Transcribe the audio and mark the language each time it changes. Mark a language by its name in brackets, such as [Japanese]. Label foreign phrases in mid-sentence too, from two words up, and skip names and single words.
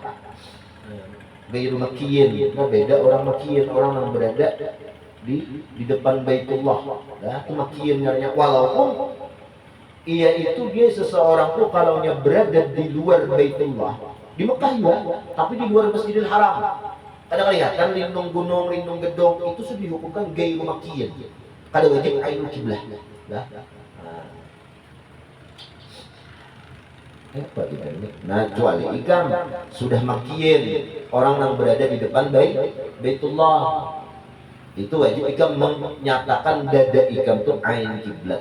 [Indonesian] Gaya makiyin, nah beda orang makiyin, orang yang berada di depan Baitullah. Nah, itu makiyin namanya. Walaupun ia itu dia seseorang tuh kalau nya berada di luar Baitullah, di Mekah ya, tapi di luar Masjidil Haram. Kadang lihat kan lindung gunung, lindung gedung itu sudah dihukumkan gaya makiyin. [Banjar] Kada wajib [Arabic] ainul kiblah. [Indonesian] Nah, apa ini? [Banjar] Nah, kecuali ikam sudah makiyin orang yang berada di depan Baitullah, itu wajib ikam menyatakan dada ikam itu ain kiblat.